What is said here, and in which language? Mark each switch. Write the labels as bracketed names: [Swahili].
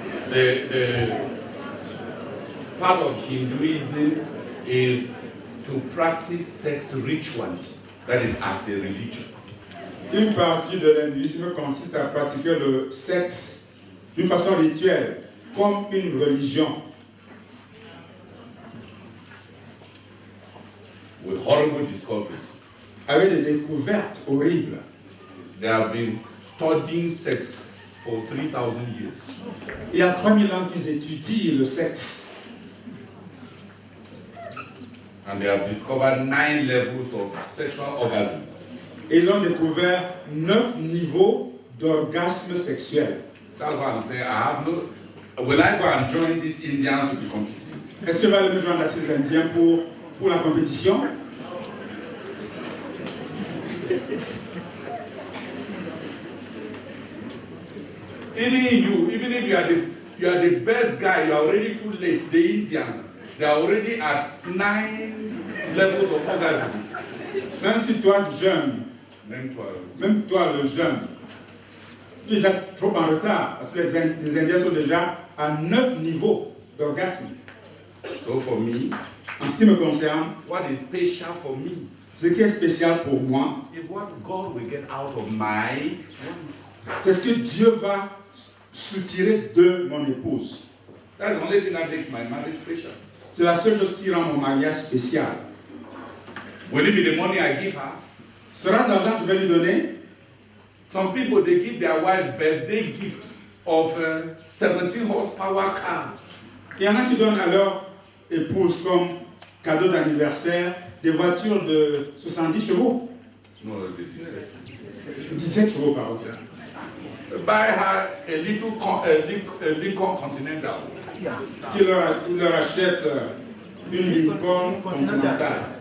[English] The part of Hinduism is to practice sex ritually, that is as a religion. [French] Une partie de l'hindouisme consiste à pratiquer le sexe d'une façon rituelle, comme une religion. [English] With horrible discoveries. [French] Avec des découvertes horribles. [English] They have been studying sex for 3,000 years. [French] Il y a 3000 ans qu'ils étudient le sexe. [English] And they have discovered 9 levels of sexual orgasms. [French] Et ils ont découvert 9 niveaux d'orgasme sexuel. [English] That's why I'm saying will I go and join these Indians to be competing? [French] Est-ce que je vais aller me joindre à ces Indiens pour la compétition? [English] Even if you are the best guy, you are already too late. The Indians, they are already at 9 levels of orgasm. [French] Même si toi, jeune, même toi le jeune, tu es déjà trop en retard parce que les Indiens sont déjà à 9 niveaux d'orgasme. [English] So for me, [French] en ce qui me concerne, [English] what is special for me? [French] Ce qui est spécial pour moi, [English] is what God will get out of my. [French] C'est ce que Dieu va soutirer de mon épouse. [English] That's the only thing that makes my marriage special. [French] C'est la seule chose qui rend mon mariage spécial. [English] Will it be the money I give her? [French] Sera l'argent que je vais lui donner? [English] Some people, they give their wives birthday gift of 17 horsepower cars. [French] Il y en a qui donnent à leur épouse comme cadeau d'anniversaire des voitures de 70 chevaux. [English] No, 17. [French] 17 chevaux, pardon. [English] Buy her a Lincoln Continental. [French] Qui leur achète une Lincoln Continental.